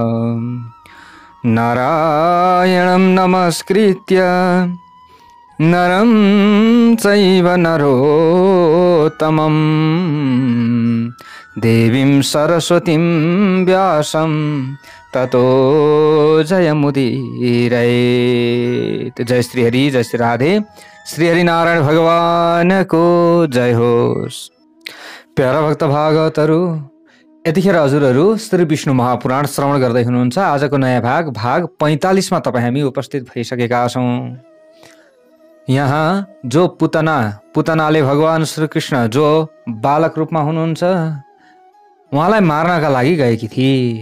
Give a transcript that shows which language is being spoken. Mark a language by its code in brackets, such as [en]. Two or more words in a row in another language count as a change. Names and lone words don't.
[sa] नारायणं नमस्कृत्य नरं चैव नरोत्तमं देवीं सरस्वतीं व्यासं ततो जयमुदीरयेत्। [ne] जय श्री हरि, जय श्री राधे। श्री हरि नारायण भगवान को जय होस्। प्यारा भक्त भागवतहरू, यतिखेर हजुरहरू श्री विष्णु महापुराण श्रवण गर्दै हुनुहुन्छ। आजको नयाँ भाग 45 मा तपाईँ हामी उपस्थित भइसकेका छौँ। यहाँ जो पुतनाले भगवान श्री कृष्ण जो बालक रूपमा हुनुहुन्छ उहाँलाई मार्नका लागि गएकी थिए।